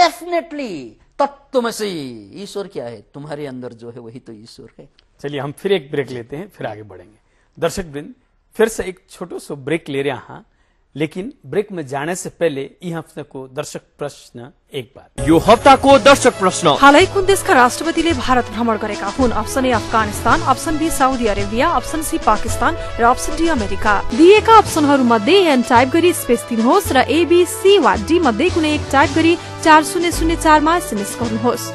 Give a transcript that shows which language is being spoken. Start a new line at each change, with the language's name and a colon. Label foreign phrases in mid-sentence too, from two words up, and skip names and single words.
Hindi: डेफिनेटली तत्त्वमसि। ईश्वर क्या है? तुम्हारे अंदर जो है वही तो ईश्वर है। चलिए हम फिर एक ब्रेक लेते हैं, फिर आगे बढ़ेंगे। दर्शक वृंद, फिर से एक छोटो सो ब्रेक ले रहे हैं, लेकिन ब्रेक में जाने से पहले
Nepali: यी हफ्ता को दर्शक प्रश्न
Hindi: एक बार।
Nepali: यो हफ्ता को दर्शक प्रश्न। हालै कुन देशका राष्ट्रपतिले भारत भ्रमण गरेका हुन्?
English: option A
Nepali: अफगानिस्तान,
English: option B
Nepali: साउदी अरेबिया,
English: option C
Nepali: पाकिस्तान र
English: option D
Nepali: अमेरिका। दिएका अप्सनहरू मध्ये
English: N type
Nepali: गरी स्पेस दिनुहोस् र एबी सी वा डी मध्ये कुनै एक टाइप गरी 4004 मा एसएमएस गर्नुहोस्